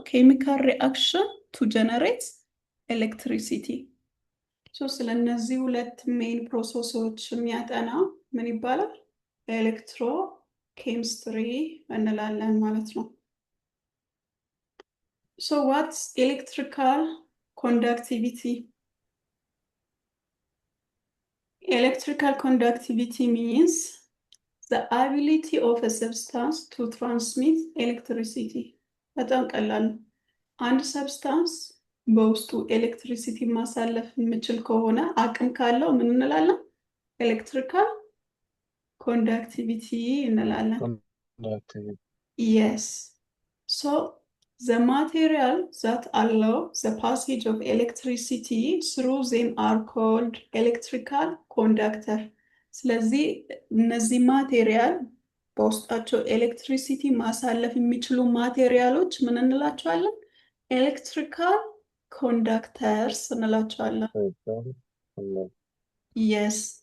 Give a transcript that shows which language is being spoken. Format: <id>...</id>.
<am>ኬሚካል ሪአክሽን ቱ ጀነሬት ኤሌክትሪሲቲ። ስለነዚህ ሁለት ሜን ፕሮሰሶች የሚያጠና ምን ይባላል? ኤሌክትሮ ኬሚስትሪ እንላለን ማለት ነው። ዋትስ ኤሌክትሪካል ኮንዳክቲቪቲ?</am> <en>Electrical conductivity means the ability of a substance to transmit electricity.</en> <am>በጣም ቀላል ነው። አንድ ሰብስታንስ በውስጡ ኤሌክትሪሲቲ ማሳለፍ የሚችል ከሆነ አቅም ካለው ምን እንላለን? ኤሌክትሪካል ኮንዳክቲቪቲ እንላለን። Yes.</am> <en>The material that allow the passage of electricity through them are called electrical conductor.</en> <am>ስለዚህ እነዚህ ማቴሪያል በውስጣቸው ኤሌክትሪሲቲ ማሳለፍ የሚችሉ ማቴሪያሎች ምን እንላቸዋለን? ኤሌክትሪካል ኮንዳክተርስ እንላቸዋለን። Yes.</am>